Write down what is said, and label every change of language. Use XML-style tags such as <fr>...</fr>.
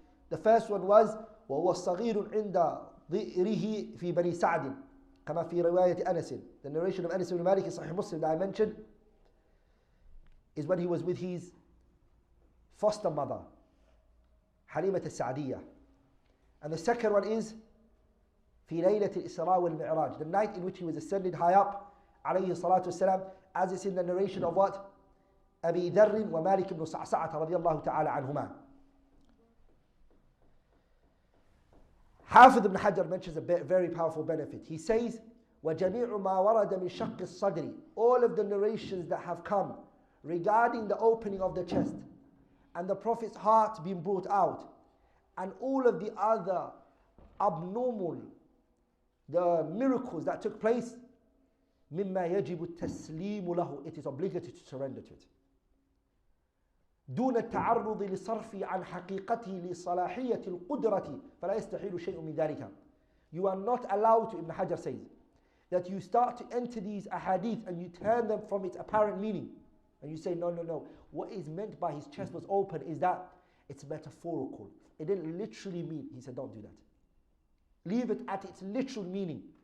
<ar>The first one was وهو صغير عند ظئره في بني سعد, كما في رواية أنس.</ar> <en>The narration of Anas ibn Malik in Sahih Muslim that I mentioned is when he was with his foster mother, Halimat al-Sa'diyah. And the second one is</en> <ar>في ليلة الإسراء والمعراج,</ar> <en>the night in which he was ascended high up, عليه الصلاة والسلام, as is in the narration of what?</en> <ar>أبي ذر ومالك بن صعصعة رضي الله تعالى عنهما.</ar> <en>Hafidh ibn Hajar mentions a very powerful benefit. He says,</en> <ar>وَجَمِيعُ مَا وَرَدَ مِنْ شَقِّ الصَّدْرِ,</ar> <en>all of the narrations that have come regarding the opening of the chest and the Prophet's heart being brought out and all of the other abnormal, the miracles that took place,</en> <ar>مِمَّا يَجِبُ التَّسْلِيمُ لَهُ,</ar> <en>it is obligatory to surrender to it.</en> <ar>دون التعرض لصرف عن حقيقته لصلاحية القدرة فلا يستحيل شيء من ذلك.</ar> <en>You are not allowed to, Ibn Hajar says, that you start to enter these ahadith and you turn them from its apparent meaning. And you say, no. What is meant by his chest was open is that it's metaphorical. It didn't literally mean. He said, don't do that. Leave it at its literal meaning.</en>